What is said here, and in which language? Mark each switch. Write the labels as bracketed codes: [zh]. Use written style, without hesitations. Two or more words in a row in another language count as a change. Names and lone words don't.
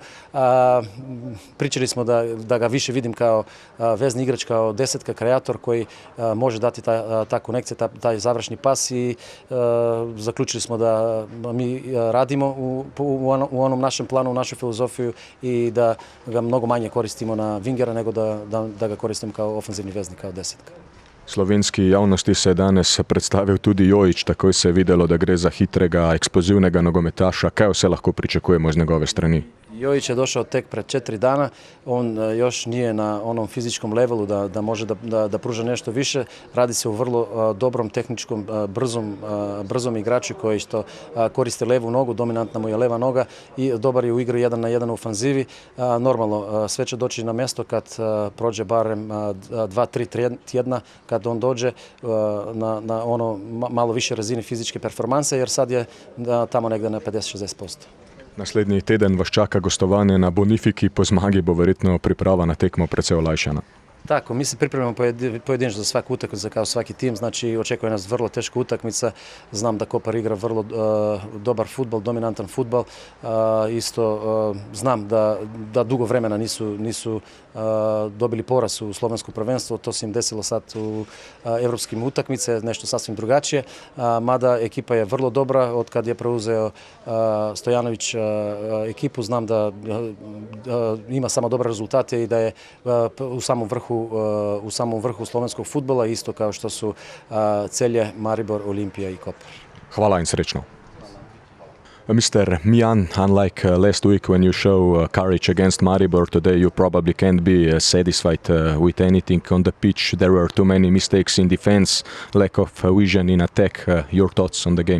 [sr] Pričali smo da ga više vidim kao vezni igrač, kao desetka, kreator koji može dati ta konekcija, taj završni pas i zaključili smo da mi radimo u onom našem planu, u našoj filozofiju i da ga mnogo manje koristimo na vingera nego da ga koristimo kao ofenzivni veznik, kao desetka. [sl] Slovenski javnosti se je danes predstavil tudi Jojić, takoj se je videlo, da gre za hitrega, eksplozivnega nogometaša. Kaj vse lahko pričakujemo z njegove strani? [sr] Jojić je došao tek pred 4 dana, on još nije na onom fizičkom levelu da može da pruža nešto više. Radi se o vrlo dobrom, tehničkom, brzom igraču koji što koristi levu nogu, dominantna mu je leva noga i dobar je u igri 1 na 1 u ofanzivi. Normalno, sve će doći na mjesto kad prođe barem 2-3 tjedna, kad on dođe na ono malo više razini fizičke performanse, jer sad je tamo negdje na 50-60%. [sl] Naslednji teden vas čaka gostovanje na Bonifiki, po zmagi bo verjetno priprava na tekmo precej olajšana. [sr] Tako, mi se pripremamo pojedinačno za svaku utakmicu kao svaki tim, znači očekuje nas vrlo teška utakmica. Znam da Kopar igra vrlo dobar fudbal, dominantan fudbal. Isto znam da dugo vremena nisu dobili poraz u slovenskom prvenstvu, to se im desilo sad u evropskim utakmice, nešto sasvim drugačije. Mada ekipa je vrlo dobra, od kad je preuzeo Stojanović ekipu, znam da ima samo dobre rezultate i da je u samom vrhu slovenskog fudbala, isto kao što su Celje, Maribor, Olimpija i Kopar. [sl] Hvala in srečno. [en] Mr. Mijan, unlike last week when you show courage against Maribor, today you probably can't be satisfied with anything on the pitch. There were too many mistakes in defense, lack of vision in attack. Your thoughts on the game?